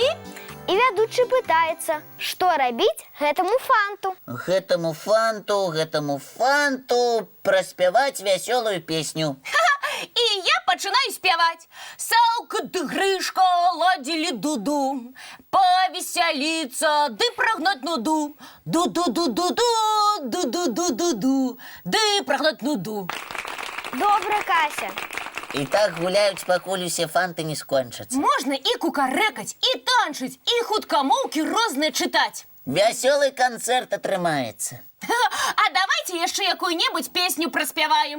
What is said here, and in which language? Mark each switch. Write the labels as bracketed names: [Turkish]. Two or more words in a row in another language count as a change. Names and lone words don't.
[Belarusian] вядучы пытаецца, што рабіць гэтаму фанту. Гэтаму фанту праспяваць вясёлую песню. І я пачынаю спяваць. Салка ды грышка ладзілі дуду, павесяліцца ды прагнаць нуду. Ду-ду-ду-ду-ду, ду-ду-ду-ду-ду, ды прагнаць нуду. Добра, Кася. І так гуляюць, пакуль усе фанты не скончацца. Можна і кукарэкаць, і танчыць, і хуткамоўкі розныя чытаць. Вясёлы канцэрт атрымаецца. А давайте яшчэ якую-небудзь песню праспяваем.